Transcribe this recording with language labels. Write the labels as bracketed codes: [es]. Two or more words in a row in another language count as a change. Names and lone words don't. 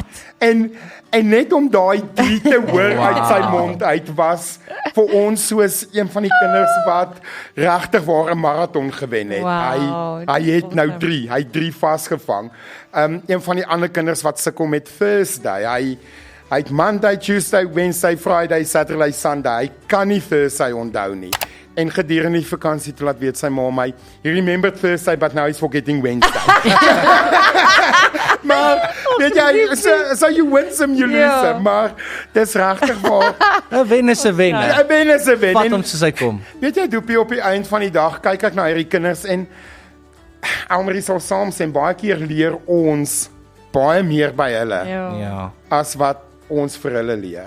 [af] En net om daai 3 te hoor uit sy mond uit was vir ons soos een van die kinders wat regtig waar 'n maraton gewen het. Wow, Hy het dis nou awesome. 3, hy 3 vasgevang. Een van die ander kinders wat sukkel met Thursday. Hy het [en] Monday, Tuesday, Wednesday, Friday, Saturday, Sunday. [af] Hy kan nie Thursday onthou nie. En gedurende die vakansie toe laat weet sy ma my, [en] "You remember Thursday but now he's forgetting Wednesday." [af] Maar weet jy, [en] so you win some, you lose [af] Ja. [en] some, [af] maar dis regtig waar. 'n wen is 'n wen. hè. 'n wen is 'n wen. Vat En hom soos hy kom. weet jy, Doopie, op die eind van die dag kyk ek na hierdie kinders en Elmarie sal saam sê, baie keer leer ons baie meer by hulle Ja. Ja. as wat ons vir hulle leer.